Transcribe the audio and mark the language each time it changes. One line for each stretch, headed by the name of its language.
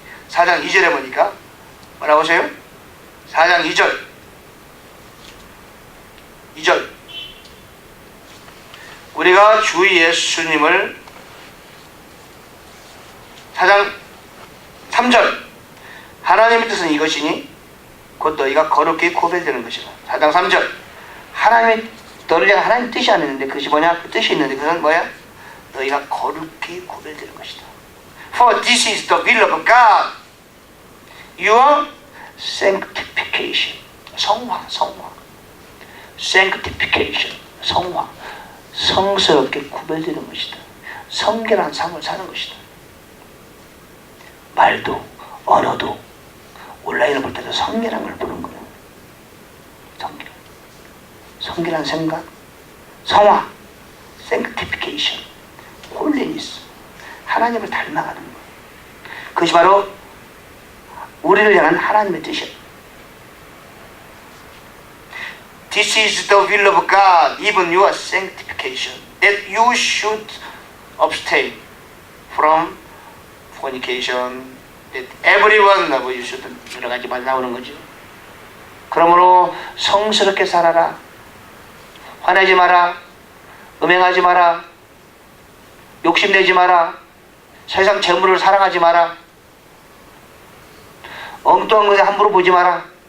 Korean: 4장 2절에 보니까 뭐라고 하세요? 4장 2절 우리가 주 예수님을 4장 3절 하나님의 뜻은 이것이니 곧 너희가 거룩히 구별되는 것이라. 4장 3절 하나님의 너를 향한 하나님의 뜻이 안 있는데 그것이 뭐냐? 그 뜻이 있는데 그것은 뭐야? 너희가 거룩히 구별되는 것이다.
English: For this is the will of God, your sanctification.
Korean: 성화. sanctification. 성화. 성스럽게 구별되는 것이다. 성결한 삶을 사는 것이다. 말도 언어도 온라인을 볼 때도 성결한 걸 보는 거예요. 성결한 생각, 성화, sanctification, holiness, 하나님을 닮아가는 거예요. 그것이 바로 우리를 향한 하나님의 뜻이에요.
English: This is the will of God, even your sanctification, that you should abstain from fornication, that everyone of you should.
Korean: 여러 가지 말 나오는 거죠. 그러므로 성스럽게 살아라. 화내지 마라. 음행하지 마라. 욕심내지 마라. 세상 재물을 사랑하지 마라. 엉뚱한 것에 함부로 보지 마라.